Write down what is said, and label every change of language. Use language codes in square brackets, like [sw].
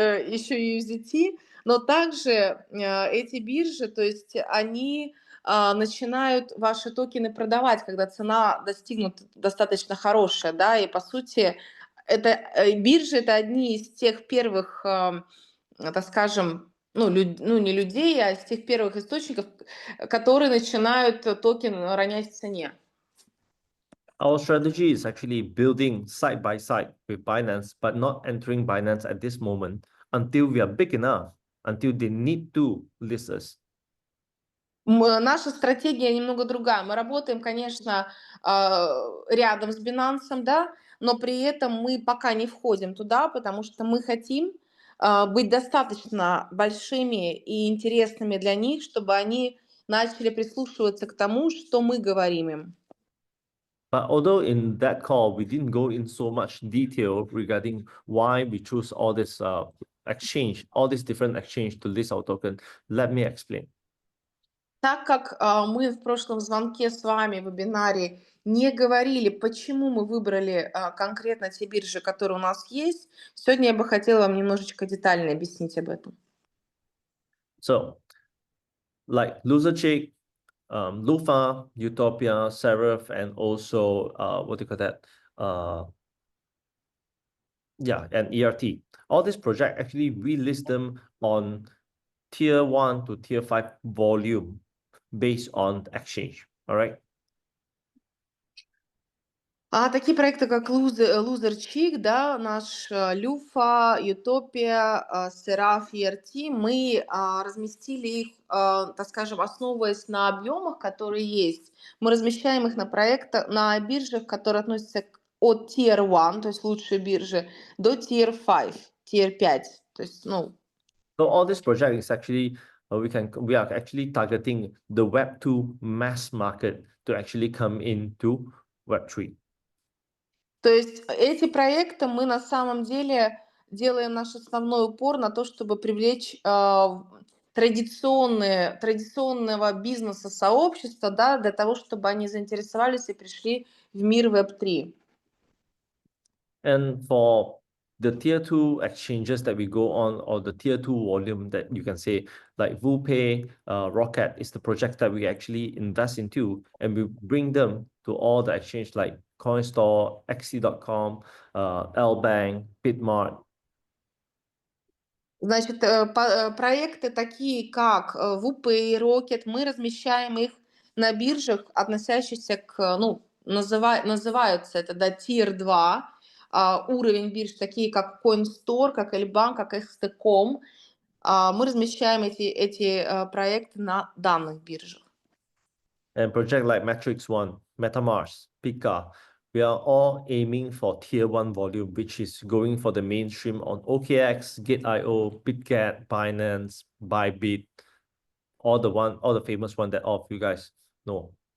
[ru] еще USDT, но также эти биржи, то есть они начинают ваши токены продавать, когда цена достигнут достаточно хорошая, да, и по сути это биржи это одни из тех первых, так скажем, не людей, а из тех первых источников, которые начинают токен ронять в цене. [en] Our strategy is actually building side by side with Binance, but not entering Binance at this moment until we are big enough, until they need to list us. [ru] Наша стратегия немного другая. Мы работаем, конечно, рядом с Binance, да, но при этом мы пока не входим туда, потому что мы хотим быть достаточно большими и интересными для них, чтобы они начали прислушиваться к тому, что мы говорим им. [en] But although in that call, we didn't go in so much detail regarding why we choose all this all these different exchange to list our token, let me explain. [ru] Так как мы в прошлом звонке с вами в вебинаре не говорили, почему мы выбрали конкретно те биржи, которые у нас есть, сегодня я бы хотела вам немножечко детально объяснить об этом. [en] So, like LoserCheck, Lufa, Utopia, Seraph, and also what do you call that? And ERT. All these projects actually we list them on tier 1 to tier 5 volume based on exchange. All right. [ru] Такие проекты, как LoserCheck, да, наш Люфа, Utopia, Seraph, ERT, мы разместили их, так скажем, основываясь на объемах, которые есть. Мы размещаем их на биржах, которые относятся от Tier 1, то есть лучшие биржи, до Tier 5, Tier 5. То есть, ну, [en] So all this project is actually we are actually targeting the Web2 mass market to actually come into Web3. [ru] то есть эти проекты мы на самом деле делаем наш основной упор на то, чтобы привлечь традиционного бизнеса сообщества, да, для того, чтобы они заинтересовались и пришли в мир Web3. [en] And for the tier 2 exchanges that we go on, or the tier 2 volume that you can say, like WooPay, Rocket is the project that we actually invest into, and we bring them to all the exchange like CoinStore, XC.com, Lbank, Bitmart. [ru] Значит, проекты такие, как WooPay, Rocket, мы размещаем их на биржах, относящихся к, ну, называются это, да, Tier 2, уровень бирж, такие как CoinStore, как Lbank, как XT.com. Мы размещаем эти проекты на данных биржах. [en] And project like Matrix One, MetaMask, Pika, we are all aiming for tier 1 volume, which is going for the mainstream on OKX, Gate.io, BitGet, Binance, Bybit, all the famous one that all of you guys know.